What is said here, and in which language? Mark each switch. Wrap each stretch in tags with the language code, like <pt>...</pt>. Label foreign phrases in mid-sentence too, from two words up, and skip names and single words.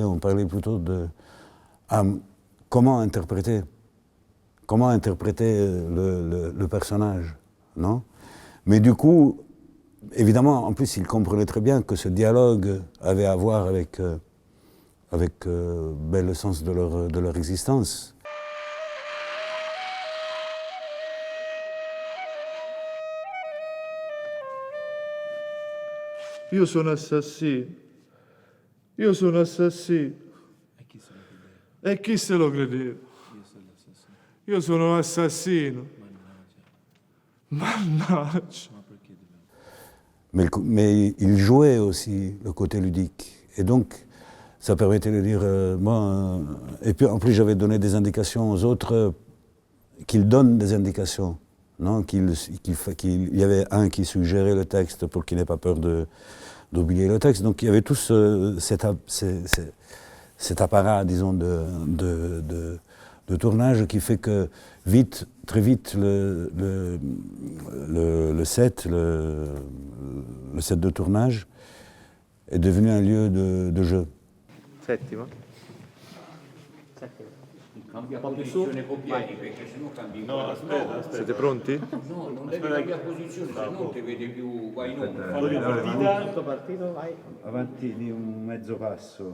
<fr>On parlait plutôt de comment interpréter le personnage, non? Mais du coup, évidemment, en plus, ils comprenaient très bien que ce dialogue avait à voir avec le sens de leur existence.</fr> <it>Io sono assassino. Io sono assassino. E chi se lo credeva? Io sono un assassino. Mannaggia.</it> <fr>Mais il jouait aussi le côté ludique. Et donc, ça permettait de dire, et puis en plus j'avais donné des indications aux autres, qu'ils donnent des indications. Non, qu'il y avait un qui suggérait le texte pour qu'il n'ait pas peur d'oublier le texte. Donc il y avait tout cet apparat, disons, de tournage qui fait que très vite, le set de tournage est devenu un lieu de jeu.</fr> <it>Settima. Cambia posizione Popiani perché sennò cambi. No, aspetta. Siete pronti? No, non devi cambiare posizione, se no ti vede più, vai in onda. Tutto partito, vai. Avanti di un mezzo passo.</it>